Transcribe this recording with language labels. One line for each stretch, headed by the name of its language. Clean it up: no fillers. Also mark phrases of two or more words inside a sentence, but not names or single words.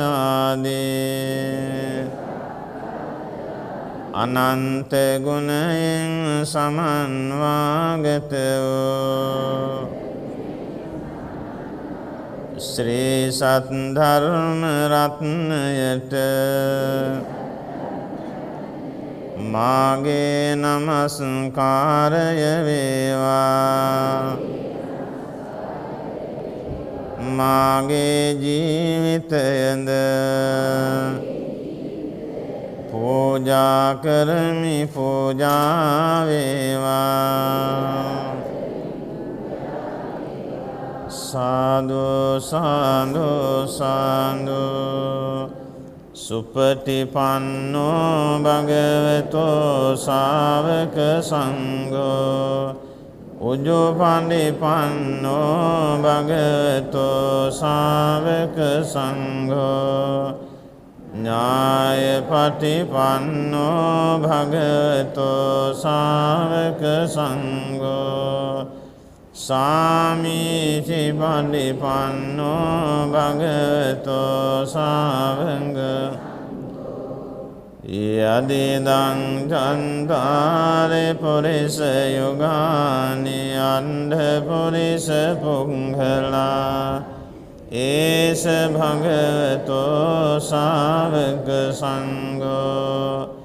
Sinhala: ආදී අනන්ත ගුණයෙන් සමන්වාගත වූ ශ්‍රී සත් ධර්ම රත්නයට මාගේ නමස්කාරය වේවා. මාගේ ජීවිතයද පූජා කරමි, පූජා වේවා. සාදු සාදු සාදු.
Pali: සුපටිපන්නෝ භගවතෝ ශාවක සංඝෝ උජුපටිපන්නෝ භගවතෝ ශාවක සංඝෝ ඥායපටිපන්නෝ භගවතෝ ශාවක සංඝෝ සාමීචි පටිපන්නෝ භගවතෝ ශාවක යදිදං චන්තාරේ පුරිස යුගානි අන්ධ පුරිස පුංගලා ඒස භගවතෝ ශාවක සංඝෝ